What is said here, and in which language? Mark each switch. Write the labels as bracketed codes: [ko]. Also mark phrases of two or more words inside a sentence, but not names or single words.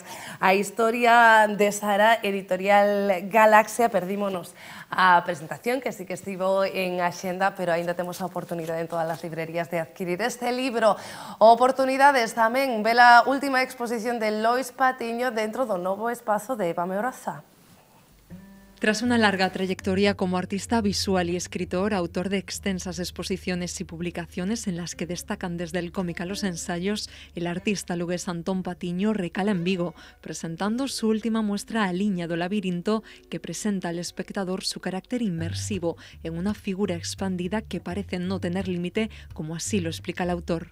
[gl] A historia de Sara, editorial Galaxia, perdímonos a presentación, que sí que estivo en axenda, pero aínda temos a oportunidade en todas as librerías de adquirir este libro. Oportunidades tamén, ve a última exposición de Lois Patiño dentro do novo espazo de Eva Meoroza. [es] Tras una larga trayectoria como artista visual y escritor, autor de extensas exposiciones y publicaciones en las que destacan desde el cómic a los ensayos, el artista lugués Antón Patiño recala en Vigo, presentando su última muestra A Liña do Labirinto, que presenta al espectador su carácter inmersivo en una figura expandida que parece no tener límite, como así lo explica el autor.